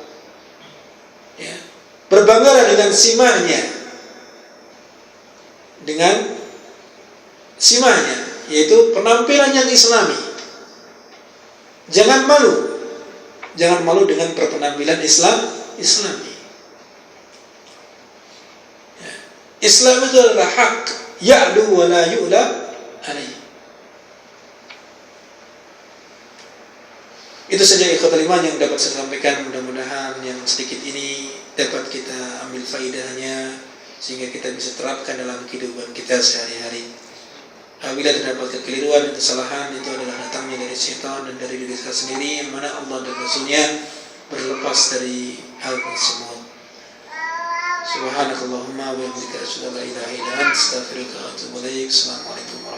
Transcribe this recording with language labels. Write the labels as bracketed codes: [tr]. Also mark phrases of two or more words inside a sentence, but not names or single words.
[id] Berbanggalah dengan simahnya, yaitu penampilan yang Islami. Jangan malu dengan berpenampilan Islami. Islam itu adalah hak, [ar] يعلو ولا يعلى عليه. [id] Itu saja [ar] إخوة الإيمان [id] yang dapat saya sampaikan. Mudah-mudahan yang sedikit ini dapat kita ambil faedahnya sehingga kita bisa terapkan dalam kehidupan kita sehari-hari. Apabila terdapat kekeliruan dan kesalahan, itu adalah datangnya dari syaitan dan dari diri kita sendiri, yang mana Allah dan Rasulnya berlepas dari hal tersebut. [ar] سبحانك اللهم وبحمدك أشهد أن لا إله إلا أنت أستغفرك وأتوب إليك. [id] Assalamualaikum.